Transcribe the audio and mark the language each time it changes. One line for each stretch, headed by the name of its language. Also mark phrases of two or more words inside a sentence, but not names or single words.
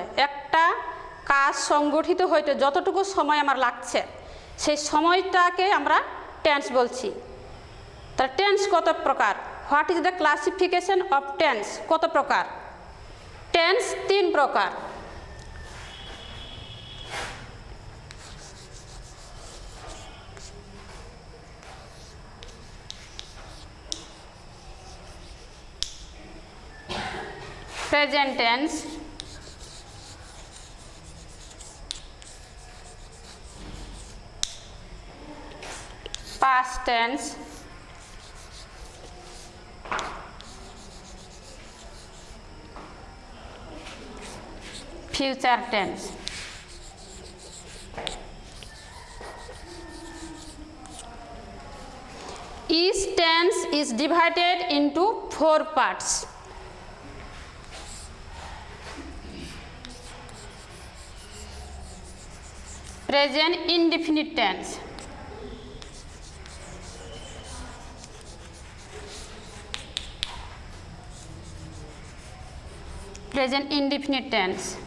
Bangla: একটা কাজ সংগঠিত হইতে যতটুকু সময় আমার লাগছে সেই সময়টাকে আমরা টেন্স বলছি। তাহলে টেন্স কত প্রকার?
English: What is the classification of tense?
Bangla: কত প্রকার? টেন্স তিন প্রকার।
English: Present tense, past tense, future tense. Each tense is divided into 4 parts. Present indefinite tense, present indefinite tense,